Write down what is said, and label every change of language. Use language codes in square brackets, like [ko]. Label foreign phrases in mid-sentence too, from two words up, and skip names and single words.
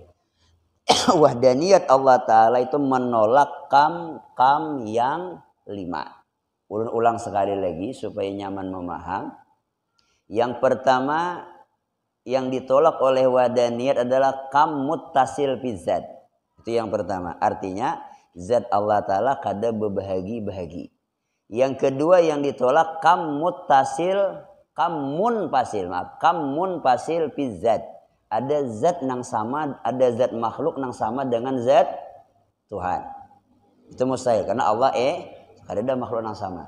[id] Wahdaniyat Allah Ta'ala itu menolak kam yang 5. [bjn] Ulang sekali lagi supaya nyaman memaham. [id] Yang pertama yang ditolak oleh wahdaniyat adalah [ar] كم متصل في ذات. [bjn] Itu yang pertama. Artinya zat Allah Ta'ala kada berbahagi-bahagi. [id] Yang kedua yang ditolak [ar] كم منفصل في ذات. [bjn] Ada zat nang sama, ada zat makhluk nang sama dengan zat Tuhan. Itu mustahil karena Allah ada makhluk nang sama.